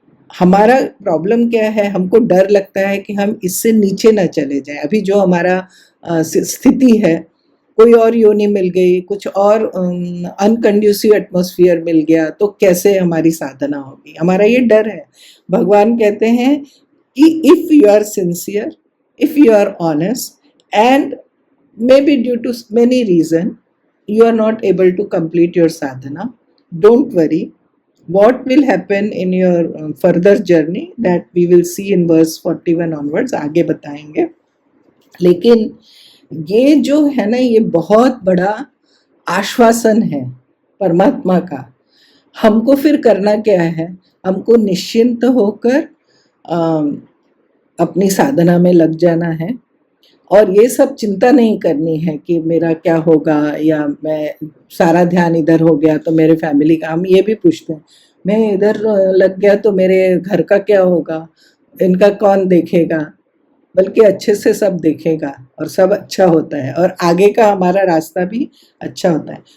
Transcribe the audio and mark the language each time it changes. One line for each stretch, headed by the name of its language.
Hindi: हमारा प्रॉब्लम क्या है, हमको डर लगता है कि हम इससे नीचे ना चले जाएं। अभी जो हमारा स्थिति है, कोई और योनि मिल गई, कुछ और अनकंड्यूसिव एटमॉस्फेयर मिल गया, तो कैसे हमारी साधना होगी, हमारा ये डर है। भगवान कहते हैं कि
English: if you are sincere, if you are honest, and maybe due to many reasons you are not able to complete your sadhana, don't worry, what will happen in your further journey that we will see in verse 41 onwards,
Hindi: आगे बताएंगे। लेकिन ये जो है ना, ये बहुत बड़ा आश्वासन है परमात्मा का। हमको फिर करना क्या है, हमको निश्चिंत होकर अपनी साधना में लग जाना है, और ये सब चिंता नहीं करनी है कि मेरा क्या होगा, या मैं सारा ध्यान इधर हो गया तो मेरे फैमिली का, हम ये भी पूछते हैं, मैं इधर लग गया तो मेरे घर का क्या होगा, इनका कौन देखेगा, बल्कि अच्छे से सब देखेगा और सब अच्छा होता है, और आगे का हमारा रास्ता भी अच्छा होता है।